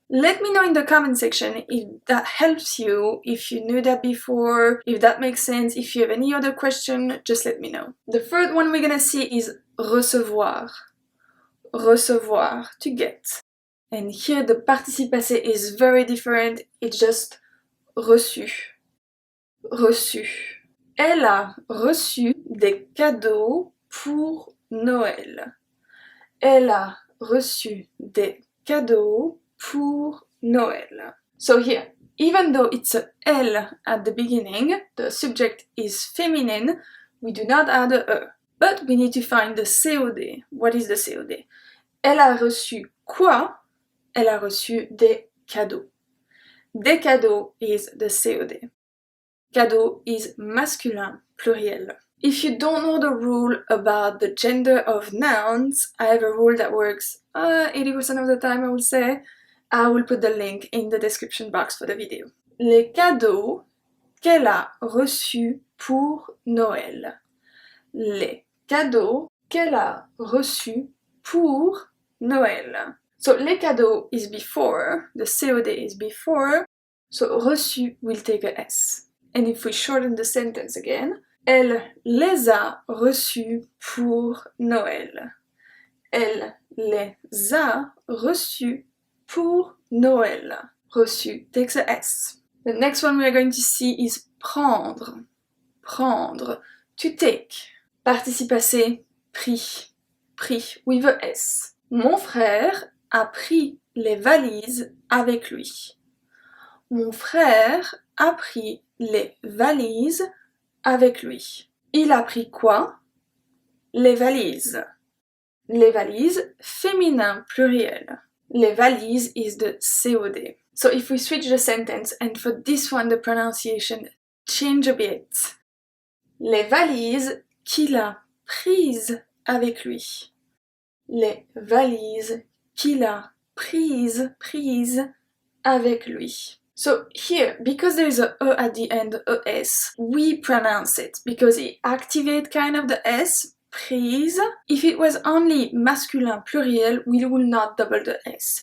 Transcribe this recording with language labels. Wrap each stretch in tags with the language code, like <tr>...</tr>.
<en>Let me know in the comment section if that helps you, if you knew that before, if that makes sense, if you have any other question, just let me know. The third one we're gonna see is recevoir. Recevoir, to get. And here the participe passé is very different, it's just reçu. Reçu.</en> <fr>Elle a reçu des cadeaux pour Noël. Elle a reçu des cadeaux pour Noël.</fr> <en>So here, even though it's a L at the beginning, the subject is feminine, we do not add a E. But we need to find the COD. What is the COD?</en> <fr>Elle a reçu quoi? Elle a reçu des cadeaux. Des cadeaux</fr> <en>is the COD. Cadeau is masculin pluriel. If you don't know the rule about the gender of nouns, I have a rule that works 80% of the time, I would say. I will put the link in the description box for the video.</en> <fr>Les cadeaux qu'elle a reçus pour Noël. Les cadeaux qu'elle a reçus pour Noël.</fr> <en>So les cadeaux is before, the COD is before, so reçu will take a S. And if we shorten the sentence again,</en> <fr>elle les a reçus pour Noël. Elle les a reçus pour Noël.</fr> <en>Reçu takes a S. The next one we are going to see is prendre. Prendre, to take. Participe passé, pris. Pris with a S.</en> <fr>Mon frère a pris les valises avec lui. Mon frère a pris les valises avec lui. Il a pris quoi? Les valises. Les valises, féminin pluriel.</fr> <en>Les valises is the COD. So if we switch the sentence, and for this one the pronunciation change a bit.</en> <fr>Les valises qu'il a prises avec lui. Les valises qu'il a prises avec lui.</fr> <en>So here, because there is a E at the end, ES, we pronounce it because it activates kind of the S, prise. If it was only masculin pluriel, we will not double the S.</en>